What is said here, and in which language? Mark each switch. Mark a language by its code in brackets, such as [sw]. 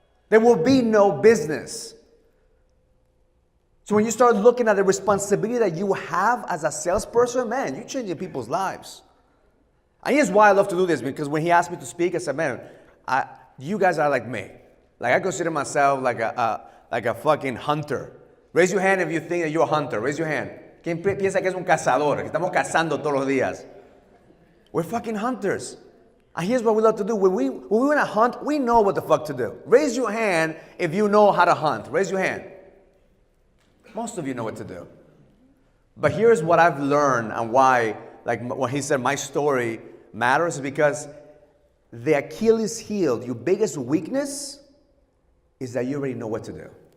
[en] There will be no business. So when you start looking at the responsibility that you have as a salesperson, man, you're changing people's lives. And here's why I love to do this, because when he asked me to speak, I said, man, you guys are like me. Like I consider myself like a fucking hunter. Raise your hand if you think that you're a hunter. Raise your hand. [es] ¿Quién piensa que es un cazador? Que estamos cazando todos los días. [en] We're fucking hunters. And here's what we love to do. When we want to hunt, we know what the fuck to do. Raise your hand if you know how to hunt. Raise your hand. Most of you know what to do. But here's what I've learned and why, like when he said my story matters, is because the Achilles heel, your biggest weakness, is that you already know what to do.